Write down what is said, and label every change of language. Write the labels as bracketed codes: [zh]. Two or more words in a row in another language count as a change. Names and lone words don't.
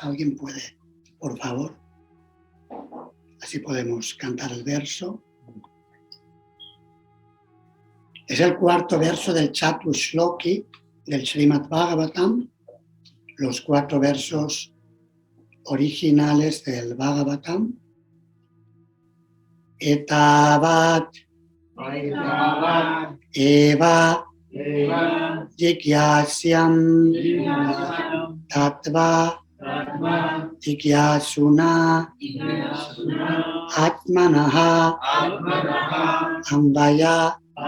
[es] ¿Alguien puede, por favor? Así podemos cantar el verso. Es el 4º verso del Chatushloki del Srimad Bhagavatam, los 4 versos originales del Bhagavatam. [sa] Etavat eva jigyasyam tattva jigyasuna atmanaha ambaya